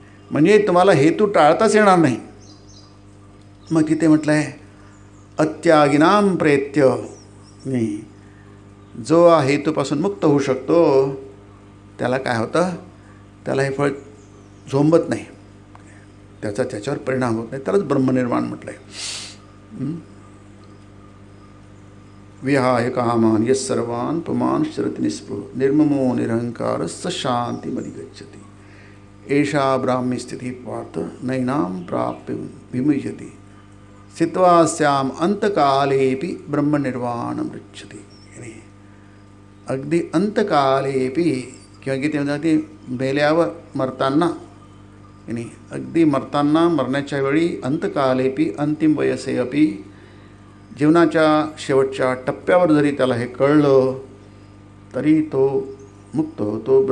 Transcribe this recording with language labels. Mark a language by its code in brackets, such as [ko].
[mr] म्हणजे तुम्हाला हेतू टाळताच येणार नाही. मग तिथे म्हटलं आहे अत्यागिनाम प्रेत्य नाही. जो हेतूपासून मुक्त होऊ शकतो त्याला काय होतं, त्याला हे फळ झोंबत नाही, त्याच्यावर परिणाम होत नाही. त्यालाच ब्रह्मनिर्वाण म्हटलं आहे. [sa] विहाय कामान यस सर्वान् पुमान् शरति निस्पृह निर्ममो निरहंकार स शांतिमधि गच्छति एषा ब्राह्मी स्थिति पार्थ नैनां प्राप्य विमुह्यति स्थित्वास्याम अंतकालेपि ब्रह्मनिर्वाणं मृच्छति. [mr] अगदी अंतकालेपि किंवा गीतेमध्ये मेल्यावर मरताना आणि अगदी मरण्याच्या वेळी अंतकालेपि [sa] अंतिम वयसे अपि, [mr] जीवनाच्या शेवटच्या टप्प्यावर जरी त्याला हे कळलं तरी तो मुक्त होतो.